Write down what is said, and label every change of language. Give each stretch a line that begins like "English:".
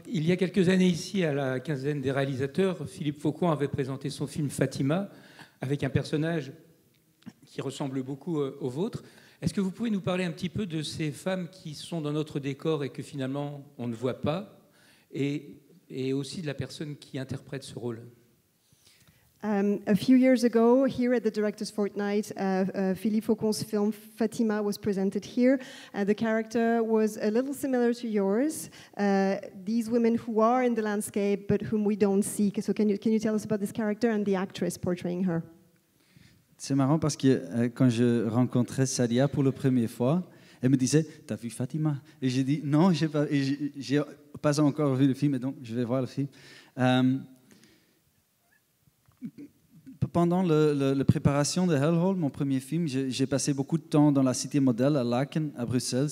French: Il y a quelques années ici, à la quinzaine des réalisateurs, Philippe Faucon avait présenté son film Fatima avec un personnage qui ressemble beaucoup au vôtre. Est-ce que vous pouvez nous parler un petit peu de ces femmes qui sont dans notre décor et que finalement on ne voit pas, et aussi de la personne qui interprète ce rôle?
English: A few years ago, here at the Directors' Fortnight, Philippe Faucon's film Fatima was presented here. The character was a little similar to yours. These women who are in the landscape but whom we don't see. So can you tell us about this character and the actress portraying her?
French: C'est marrant parce que quand je rencontrais Sadia pour la première fois, elle me disait « T'as vu Fatima ?» Et j'ai dit « Non, j'ai pas encore vu le film, et donc je vais voir le film. » Pendant la préparation de Hellhole, mon premier film, j'ai passé beaucoup de temps dans la cité modèle à Laken, à Bruxelles.